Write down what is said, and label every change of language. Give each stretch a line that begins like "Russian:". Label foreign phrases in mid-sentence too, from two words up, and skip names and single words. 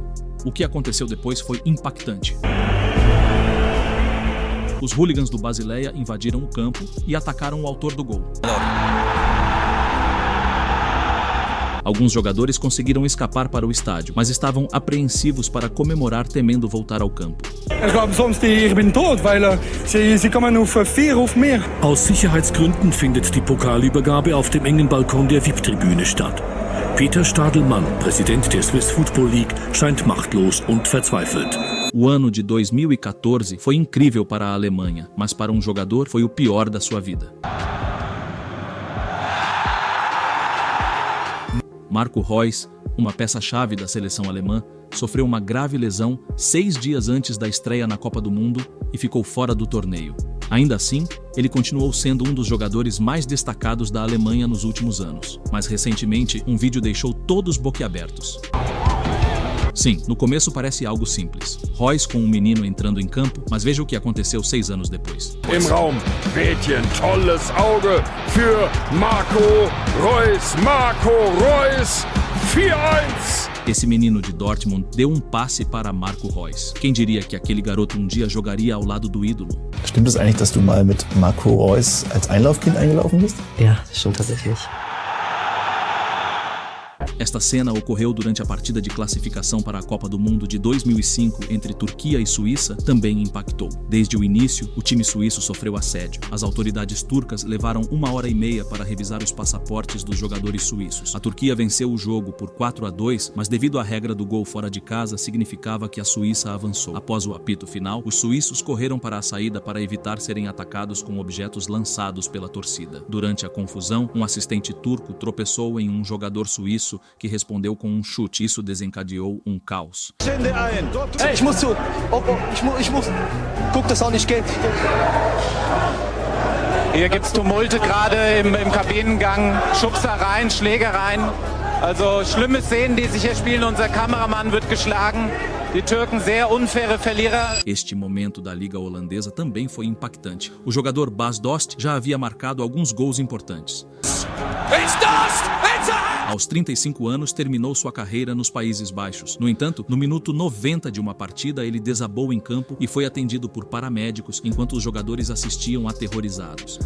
Portuguese: O que aconteceu depois foi impactante. Os hooligans do Basileia invadiram o campo e atacaram o autor do gol. Alguns jogadores conseguiram escapar para o estádio, mas estavam apreensivos para comemorar, temendo voltar ao campo.
German: Aus Sicherheitsgründen findet die Pokalübergabe auf dem engen Balkon der VIP-Tribüne statt. Peter Stadelmann, Präsident der Swiss Football League, scheint machtlos und verzweifelt.
Portuguese: O ano de 2014 foi incrível para a Alemanha, mas para um jogador foi o pior da sua vida. Marco Reus, uma peça-chave da seleção alemã, sofreu uma grave lesão 6 dias antes da estreia na Copa do Mundo e ficou fora do torneio. Ainda assim, ele continuou sendo um dos jogadores mais destacados da Alemanha nos últimos anos. Mas recentemente, um vídeo deixou todos boquiabertos. Sim, no começo parece algo simples. Reus com um menino entrando em campo, mas veja o que aconteceu 6 anos depois.
German: Im Raum, Mädchen, tolles Auge für Marco Reus. Marco Reus, 4-1.
Portuguese: Esse menino de Dortmund deu um passe para Marco Reus. Quem diria que aquele garoto um dia jogaria ao lado do ídolo?
German: Stimmt es eigentlich, dass du mal mit Marco Reus als Einlaufkind eingelaufen bist? Ja, das stimmt tatsächlich.
Portuguese: Esta cena ocorreu durante a partida de classificação para a Copa do Mundo de 2005 entre Turquia e Suíça, também impactou. Desde o início, o time suíço sofreu assédio. As autoridades turcas levaram 1h30 para revisar os passaportes dos jogadores suíços. A Turquia venceu o jogo por 4-2, mas devido à regra do gol fora de casa, significava que a Suíça avançou. Após o apito final, os suíços correram para a saída para evitar serem atacados com objetos lançados pela torcida. Durante a confusão, um assistente turco tropeçou em um jogador suíço que respondeu com um chute. Isso desencadeou um caos.
German: Hey, ich muss. Guck, das auch nicht geht. Hier gibt's Tumulte gerade im Kabinengang, Schubsereien, Schlägereien. Also schlimme Szenen, die sich hier spielen. Unser Kameramann wird geschlagen. Die Türken sehr unfaire Verlierer.
Portuguese: Este momento da Liga Holandesa também foi impactante. O jogador Bas Dost já havia marcado alguns gols importantes. Aos 35 anos, terminou sua carreira nos Países Baixos. No entanto, no minuto 90 de uma partida, ele desabou em campo e foi atendido por paramédicos enquanto os jogadores assistiam aterrorizados.